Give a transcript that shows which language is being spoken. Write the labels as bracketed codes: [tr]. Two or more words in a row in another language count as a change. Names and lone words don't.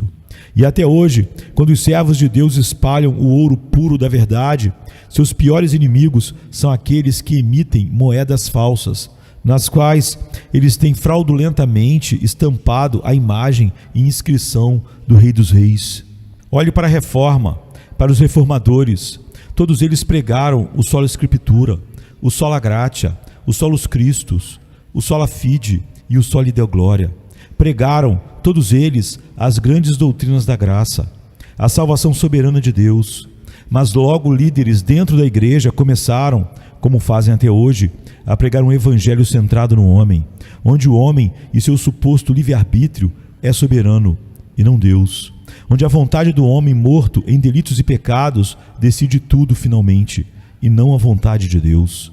[pt] E até hoje, quando os servos de Deus espalham o ouro puro da verdade, seus piores inimigos são aqueles que emitem moedas falsas, nas quais eles têm fraudulentamente estampado a imagem e inscrição do Rei dos Reis. Olhe para a Reforma, para os reformadores. Todos eles pregaram o [la] sola Scriptura, o sola gratia, o solus Christus, o sola fide [pt] e o [la] soli Deo gloria. [pt] Pregaram, todos eles, as grandes doutrinas da graça, a salvação soberana de Deus. Mas logo líderes dentro da igreja começaram, como fazem até hoje, a pregar um evangelho centrado no homem, onde o homem e seu suposto livre-arbítrio é soberano e não Deus, onde a vontade do homem morto em delitos e pecados decide tudo finalmente, e não a vontade de Deus.